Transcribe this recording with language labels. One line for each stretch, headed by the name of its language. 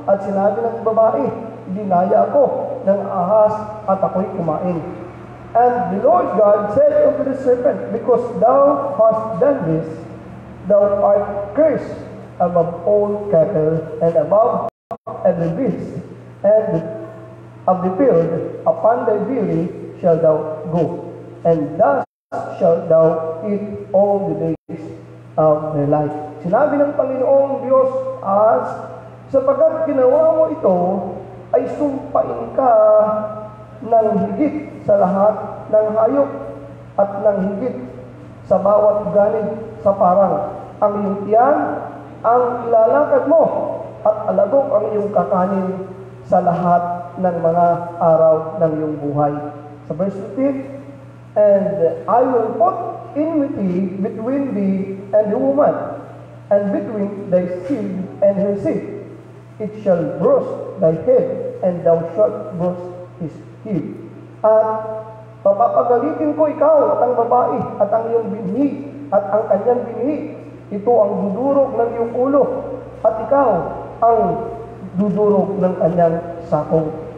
Filipino: At sinabi ng babae, dinaya ako ng ahas at ako'y kumain.
English: And the Lord God said unto the serpent, because thou hast done this, thou art cursed above all cattle and above every beast, and of the field upon thy belly shall thou go, and thus shalt thou eat all the days of thy life.
Filipino: Sinabi ng Panginoong Diyos, sapagkat ginawa mo ito, ay sumpain ka ng higit sa lahat ng hayop at ng higit sa bawat ganid sa parang. Ang iyong tiyan ang ilalakad mo at alagok ang iyong kakanin sa lahat ng mga araw ng iyong buhay.
English: Sa verse 15, and I will put enmity between thee and the woman, and between thy seed and her seed. It shall bruise thy head, and thou shalt bruise his heel.
Filipino: At papapagalitin ko ikaw at ang babae at ang iyong binhi at ang kanyang binhi. Ito ang dudurog ng iyong ulo at ikaw ang dudurog ng kanyang sakong.